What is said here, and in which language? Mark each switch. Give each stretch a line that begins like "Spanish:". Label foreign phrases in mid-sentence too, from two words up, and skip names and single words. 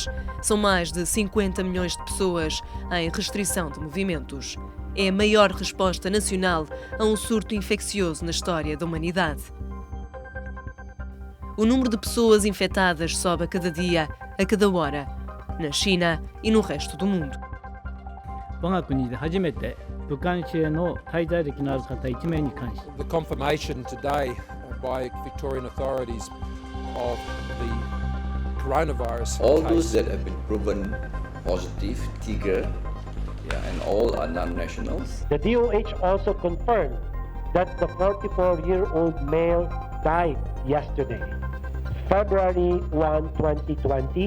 Portuguese: São mais de 50 milhões de pessoas em restrição de movimentos. É a maior resposta nacional a um surto infeccioso na história da humanidade. O número de pessoas infectadas sobe a cada dia, a cada hora, na China e no resto do mundo.
Japanese: 我が国で初めて武漢市への滞在歴のある方1名に関し
English: The confirmation today by Victorian authorities of the coronavirus All case. those that have been proven positive, Tiger, and all are non-nationals. The DOH also confirmed that the 44-year-old male died yesterday, February 1, 2020.